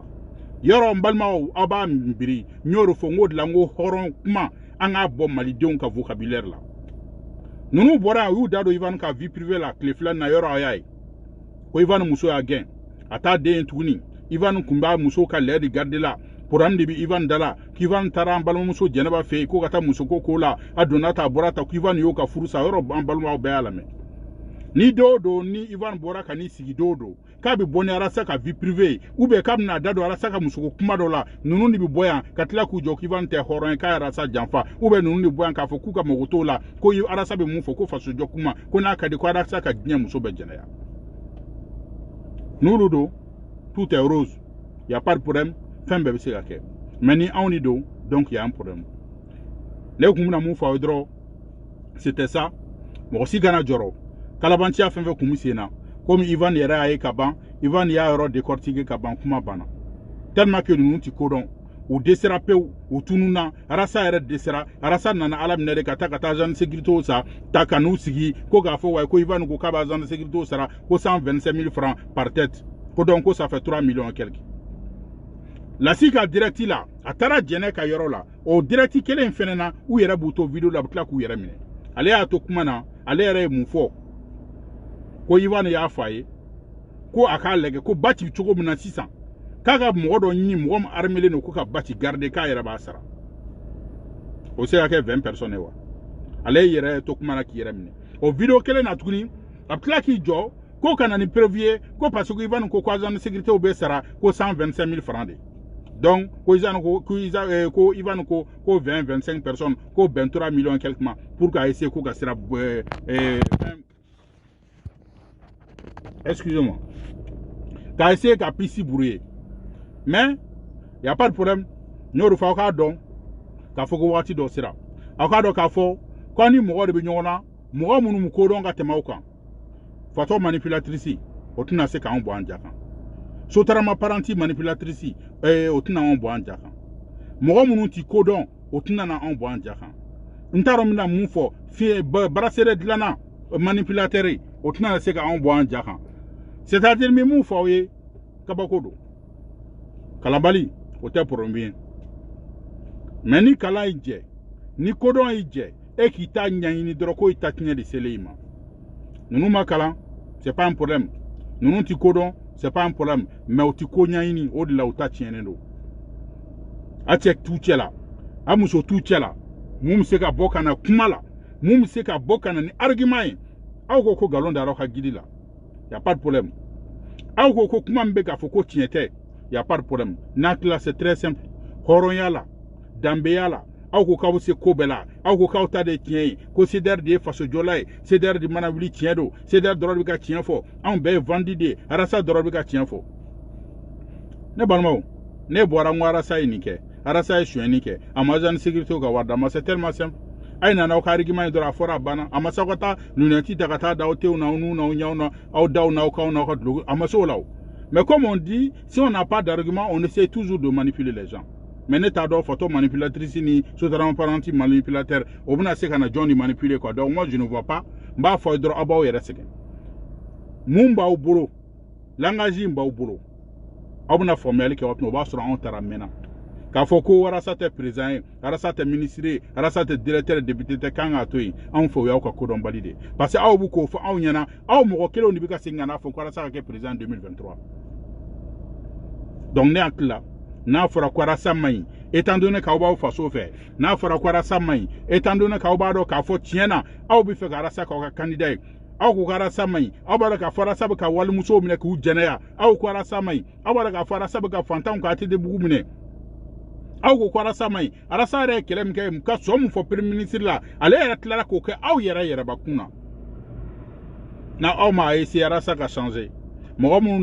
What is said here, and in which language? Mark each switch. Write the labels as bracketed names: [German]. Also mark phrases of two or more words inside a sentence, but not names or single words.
[Bambara] Yɔrɔ n balimaw aw b'a biri n y'o de fɔ n ko de la n ko hɔrɔn kuma an k'a bɔ malidenw ka vocabulaire la. Ninnu bɔra yan u y'u da don Ivan ka [French] vie privée [Bambara] la tile fila na yɔrɔ a y'a ye. Ko Ivan muso y'a gɛn a t'a den tuguni. Ivan kun b'a muso ka [French] lait de garder [Bambara] la. Programme de bi Ivan dala k'Ivan taara an balimamuso Jɛnɛba fɛ yen ko ka taa muso ko la a donna ta a bɔra ta k'Ivan y'o ka furu sa yɔrɔ an balimaw bɛɛ y'a lamɛn. Ni don o don ni Ivan bɔra ka n'i sigi don o don k'a bɛ bɔ ni Arasa ka [French] vie privée ou bien [Bambara] k'a bɛna da don Arasa ka muso ko kuma dɔ la ninnu de bɛ bɔ yan ka tila k'u jɔ k'Ivan tɛ hɔrɔn ye k'a Arasa janfa [French] ou bien [Bambara] ninnu de bɔ yan k'a fɔ k'u ka mago t'o la ko Arasa bɛ mun fɔ ko fasojɔ kuma ko n'a ka di ko Arasa ka diɲɛ muso bɛɛ jɛnɛya. N'olu don [French] tout est rose y a pas de problème [Bambara] fɛn bɛɛ bɛ se ka kɛ [French] mais [Bambara] ni anw ni don [French] donc y a un problème. [Bambara] Ne kun bɛna mun fɔ aw ye dɔrɔn [French] c'était ça [Bambara] mɔgɔ si kana jɔrɔ. Kalabanciya fɛn fɛn kun bɛ sen na komi Ivan yɛrɛ y'a ye ka ban Ivan y'a yɔrɔ décortiquer ka ban kuma banna [French] tellement que [Bambara] ninnu ti ko dɔn u dɛsɛra pewu u tununna Arasa yɛrɛ dɛsɛra Arasa nana Ala minɛ de ka taa [French] agent de sécurité [Bambara] sa ta ka n'u sigi ko k'a fɔ wa ko Ivan ko k'a bɛ [French] agent de sécurité [Bambara] sara ko 125 000 [French] francs par tête [Bambara] ko donc ko [French] ça fait 3 millions et quelques. [Bambara] Lasi ka direct la a taara Jɛnɛ ka yɔrɔ la o direct kelen fɛnɛ na u yɛrɛ b'u to vidéo la u bɛ tila k'u yɛrɛ minɛ ale y'a to kuma na ale yɛrɛ ye mun fɔ ko Ivan y'a fɔ a ye ko a k'a lajɛ ko ba ci cogo min na sisan k'a ka mɔgɔ dɔ ɲini mɔgɔ min armelen don ko ka ba ci garder k'a yɛrɛ b'a sara o se ka kɛ [French] 20 personnes [Bambara] ye wa ale yɛrɛ to kuma na k'i yɛrɛ minɛ o vidéo kelen na tuguni a bɛ tila k'i jɔ ko ka na ni preuve ye ko parce que Ivan ko [French] agent de sécurité [Bambara] bɛ sara ko 125 000 [French] francs de donc [Bambara] ko Ivan ko 20-25 personnes ko 23 [French] millions quelque [Bambara] ma pour k'a essayer ko ka sira excusez-moi k'a essayer ka pisi brouiller [French] mais y a pas de problème [Bambara] n'o de fɔ aw k'a dɔn k'a fɔ ko waati dɔ sera aw k'a dɔn k'a fɔ ko ni mɔgɔ de bɛ ɲɔgɔn na mɔgɔ minnu mu ko dɔn ka tɛmɛ aw kan fatɔ manipulatrice o tɛna se k'anw bɔ an ja kan sotarama paranti manipulatrice o tɛna anw bɔ an ja kan mɔgɔ minnu ti ko dɔn o tɛna na anw bɔ an ja kan n t'a dɔn n bɛna mun fɔ barasɛrɛ dilanna manipulateur o tɛna se k'anw bɔ an ja kan c'est-à-dire min mun fɔ aw ye kabako don kalanbali o tɛ problème ye mais ni kalan y'i jɛ ni kodɔn y'i jɛ e k'i ta ɲɛɲini dɔrɔn ko i ta tiɲɛ de selen i ma ninnu ma kalan [French] c'est pas un problème [Bambara] ninnu ti kodɔn [French] c'est pas un problème [Bambara] mais o ti ko ɲɛɲini o de la o ta tiɲɛnen don a cɛ t'u cɛ la a muso t'u cɛ la mun bɛ se ka bɔ ka na kuma la mun bɛ se ka bɔ ka na ni argument ye aw ko nkalon da aw ka gidi la [French] y a pas de problème [Bambara] aw ko kuma min bɛ k'a fɔ ko tiɲɛ tɛ [French] y a pas de problème [Bambara] n'a tila [French] c'est très simple [Bambara] hɔrɔnya la danbeya la aw ko k'aw se ko bɛɛ la aw ko k'aw ta de tiɲɛ ye ko CDR de ye fasojɔla ye CDR de mana wuli tiɲɛ don CDR dɔrɔn de bɛ ka tiɲɛ fɔ anw bɛɛ ye vandi de ye Arasa dɔrɔn de bɛ ka tiɲɛ fɔ ne balimaw ne bɔra n ko Arasa ye nin kɛ Arasa ye sonyɛni kɛ a ma [French] agent de sécurité [Bambara] ka wari d'a ma [French] c'est tellement simple [Bambara] a ye nana aw ka argument ye dɔrɔn a fɔra a banna a ma se aw ka taa lunette ta ka taa da aw tew na aw n'u n'aw ɲɛw na aw daw n'aw kaw n'aw ka duloki a ma se o la o [French] mais comme on dit si on n'a pas d'argument on essaie toujours de manipuler les gens [Bambara] mais ne t'a dɔn [French] photo manipulatrice [Bambara] ni sotarama paranti manipulateur o bɛna se ka na jɔn ni [French] manipuler quoi donc moi je ne vois pas [Bambara] n b'a fɔ dɔrɔn aw b'aw yɛrɛ sɛgɛn mun b'aw bolo langage in b'aw bolo aw bɛna faamuyali kɛ waati min o b'a sɔrɔ anw taara mɛnna k'a fɔ ko Arasa tɛ président ye Arasa tɛ ministre ye Arasa tɛ directeur député tɛ kan k'a to yen anw fɛ o y'aw ka kodɔnbali de parce que aw b'u k'o fɔ anw ɲɛna aw mɔgɔ kelenw de bɛ ka segin ka n'a fɔ ko Arasa ka kɛ président 2023 donc ne hakili la n'a fɔra ko Arasa man ɲi [French] étant donné [Bambara] k'aw b'aw faso fɛ n'a fɔra ko Arasa man ɲi [French] étant donné [Bambara] k'aw b'a dɔn k'a fɔ tiɲɛ na aw bɛ fɛ ka Arasa k'aw ka candidat ye aw ko Arasa man ɲi aw b'a dɔn k'a fɔ Arasa bɛ ka walimusow minɛ k'u jɛnɛya aw ko Arasa man ɲi aw b'a dɔn k'a fɔ Arasa bɛ ka fantanw ka ATT-bugu minɛ aw ko Arasa man ɲi Arasa yɛrɛ ye kɛlɛ min kɛ ka sɔn min fɔ [French] premier ministre [Bambara] la ale yɛrɛ tilara k'o kɛ aw yɛrɛ yɛrɛbakun na na aw ma essayer Arasa ka changer mɔgɔ minnu